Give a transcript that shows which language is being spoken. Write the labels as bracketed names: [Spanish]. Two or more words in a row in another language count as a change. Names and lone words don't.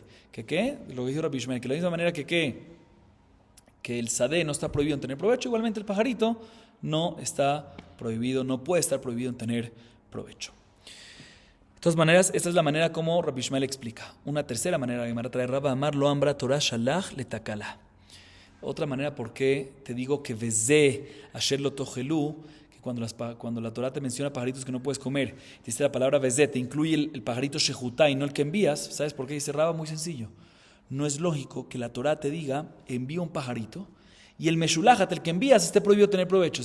[Spanish] ¿Qué? Lo que dijo Rabbi Ishmael, que de la misma manera que el Sadeh no está prohibido en tener provecho, igualmente el pajarito no está prohibido, no puede estar prohibido en tener provecho. De todas maneras, esta es la manera como Rabbi Ishmael explica. Una tercera manera, la Gemara trae [Hebrew] רבה אמר לא אמרה תורה שלח לתקלה. [Spanish] Otra manera, ¿por qué te digo que [Hebrew] וזה אשר לא תאכלו? [Spanish] Que cuando la Torah te menciona pajaritos que no puedes comer, dice la palabra vezé, te incluye el pajarito shejutá y no el que envías. ¿Sabes por qué? Dice Rabba, muy sencillo. No es lógico que la Torah te diga, envía un pajarito, y el Meshulachat, el que envías, esté prohibido tener provecho.